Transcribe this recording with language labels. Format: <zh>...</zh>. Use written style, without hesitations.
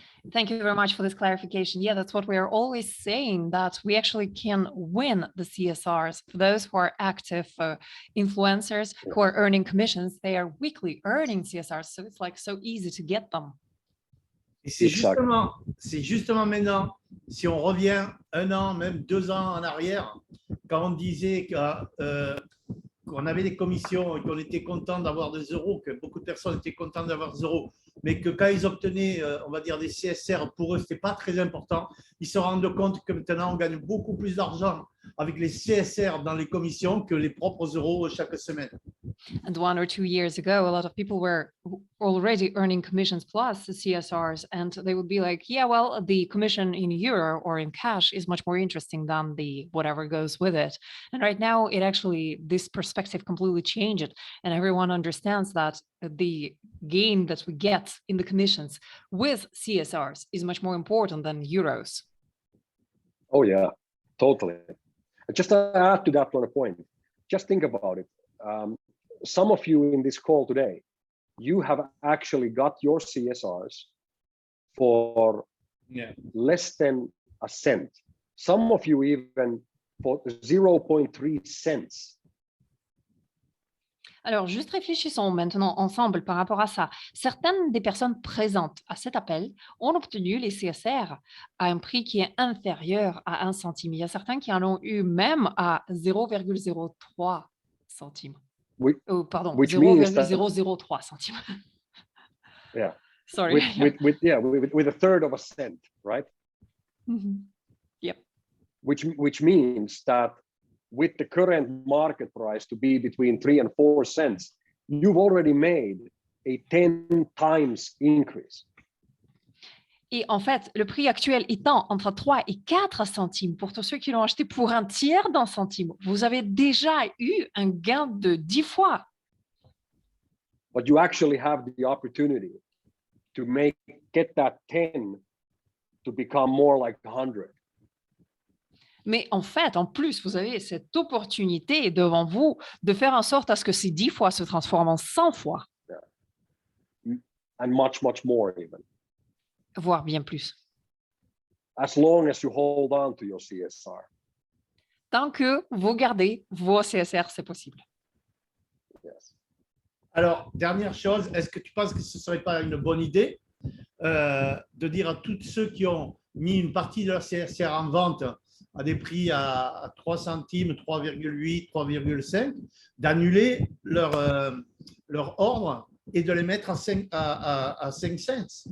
<en>Thank you very much for this clarification. Yeah, that's what we are always saying, that we actually can win the CSRs. For those who are active influencers who are earning commissions, they are weekly earning CSRs. So it's like so easy to get them.</en> <fr>Et c'est justement maintenant, si on revient 1 an, même 2 ans en arrière, quand on disait qu'on avait des commissions et qu'on était content d'avoir des euros, que beaucoup de personnes étaient contentes d'avoir des euros, mais que quand ils obtenaient, on va dire, des CSR, pour eux, ce n'était pas très important. Ils se rendent compte que maintenant, on gagne beaucoup plus d'argent avec les CSR dans les commissions que les propres euros chaque semaine.</fr> <en>And 1 or 2 years ago, a lot of people were already earning commissions plus the CSRs, and they would be like, yeah, well, the commission in euro or in cash is much more interesting than the whatever goes with it. And right now, it actually, this perspective completely changed, and everyone understands that the gain that we get in the commissions with CSRs is much more important than euros. Oh yeah, totally. Just to add to that one point, just think about it. Some of you in this call today, you have actually got your CSRs for less than a cent. Some of you even for 0.3 cents.</en> <fr>Alors, juste réfléchissons maintenant ensemble par rapport à ça. Certaines des personnes présentes à cet appel ont obtenu les CSR à un prix qui est inférieur à 1 centime. Il y a certains qui en ont eu même à 0,03 centimes. Oui. Pardon,</fr> <en>Which means that,</en> <fr>0,003 centimes.</fr> <en>Yeah. Sorry. With a third of a cent, right? Mm-hmm. Yep. Which means that with the current market price to be between 3 and 4 cents, you've already made a 10 times increase.</en> <fr>Et en fait, le prix actuel étant entre 3 et 4 centimes, pour tous ceux qui l'ont acheté pour un tiers d'un centime, vous avez déjà eu un gain de 10 fois.</fr> <en>But you actually have the opportunity to get that 10 to become more like 100.</en> <fr>Mais en fait, en plus, vous avez cette opportunité devant vous de faire en sorte à ce que ces 10 fois se transforment en 100 fois.</fr> <en>Yeah. And much, much more even.</en> <fr>Voire bien plus.</fr> <en>As long as you hold on to your CSR.</en> <fr>Tant que vous gardez vos CSR, c'est possible.</fr> <en>Yes.</en> <fr>Alors, dernière chose, est-ce que tu penses que ce ne serait pas une bonne idée de dire à tous ceux qui ont mis une partie de leur CSR en vente à des prix à 3 centimes, 3,8, 3,5, d'annuler leur ordre et de les mettre à 5 cents.</fr>